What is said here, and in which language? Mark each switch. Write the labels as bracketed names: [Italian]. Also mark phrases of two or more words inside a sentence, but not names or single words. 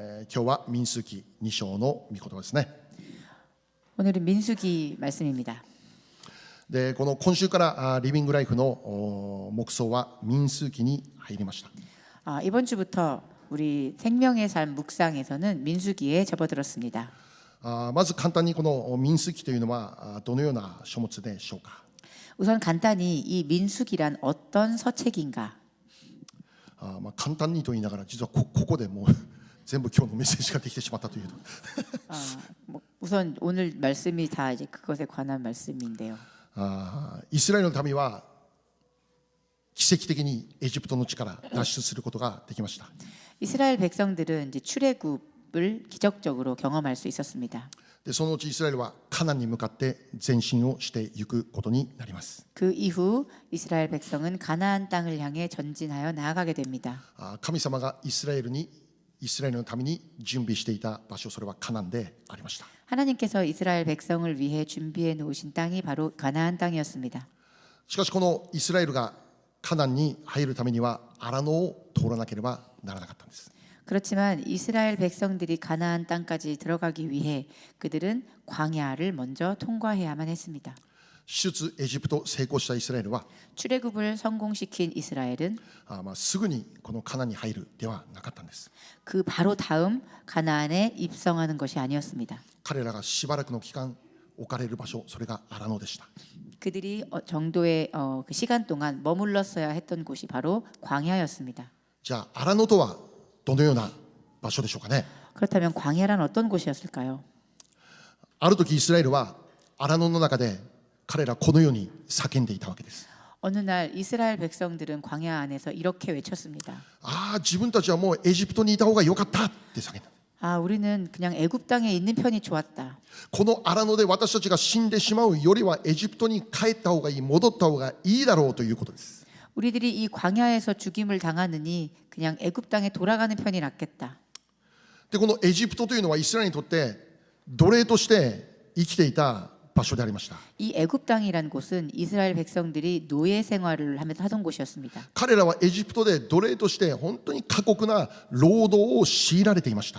[Japanese] 今日は民数記2章の御言葉ですね。 [Korean] 오늘은 민수기 말씀입니다. [Japanese] でこの今週からリビングライフの目想は民数記に入りました。 [Korean] 이번 주부터 우리 생명의 삶 묵상에서는 민수기에 접어들었습니다. [Japanese] まず簡単にこの民数記というのはどのような書物でしょうか。 [Korean] 우선 간단히 이 민수기란 어떤 서책인가? [Japanese] 簡単にと言いながら実はここでもう全部今日のメッセージができてしまったという。 [Korean] 우선 오늘 말씀이 다 이제 그것에 관한 말씀인데요. [Japanese] イスラエルの民は奇跡的にエジプトの地から脱出することができました。 [Korean] 이스라엘 백성들은 이제 출애굽을 기적적으로 경험할 수 있었습니다. [Japanese] でそのうちイスラエルはカナンに向かって前進をしていくことになります。 [Korean] 그 이후 이스라엘 백성은 가나안 땅을 향해 전진하여 나아가게 됩니다. [Japanese] 神様がイスラエルのために準備していた場所、それはカナンでありました。 [Korean] 하나님께서 이스라엘 백성을 위해 준비해 놓으신 땅이 바로 가나안 땅이었습니다. [Japanese] しかしこのイスラエルがカナンに入るためには荒野を通らなければならなかったんです。 [Korean] 그렇지만 이스라엘 백성들이 가나안 땅까지 들어가기 위해 그들은 광야를 먼저 통과해야만 했습니다. [Japanese] 出エジプト成功したイスラエルは [Korean] 출애굽을 성공시킨 이스라엘은 [Japanese] すぐにこのカナンに入るではなかったんです。 [Korean] 그 바로 다음 가나안에 입성하는 것이 아니었습니다. [Japanese] 彼らがしばらくの期間置かれる場所、それが荒野でした。 [Korean] 그들이 정도의 그 시간 동안 머물렀어야 했던 곳이 바로 광야였습니다. [Japanese] じゃあ荒野とはどのような場所でしょうかね。 [Korean] 그렇다면 광야란 어떤 곳이었을까요? [Japanese] ある時イスラエルは荒野の中で彼らこのように叫んでいたわけです。 [Korean] 어느 날 이스라엘 백성들은 광야 안에서 이렇게 외쳤습니다. [Japanese] 自分たちはもうエジプトにいた方が良かったって叫んだ。 [Korean] 우리는 그냥 애굽 땅에 있는 편이 좋았다. [Japanese] この荒野で私たちが死んでしまうよりはエジプトに帰った方がいい、戻った方がいいだろうということです。 [Korean] 우리들이 이 광야에서 죽임을 당하느니 그냥 애굽 땅에 돌아가는 편이 낫겠다. [Japanese] でこのエジプトというのはイスラエルにとって奴隷として生きていた場所でありました。 [Korean] 이 애굽 땅이란 곳은 이스라엘 백성들이 노예 생활을 하면서 하던 곳이었습니다. [Japanese] 彼らはエジプトで奴隷として本当に過酷な労働を強いられていました。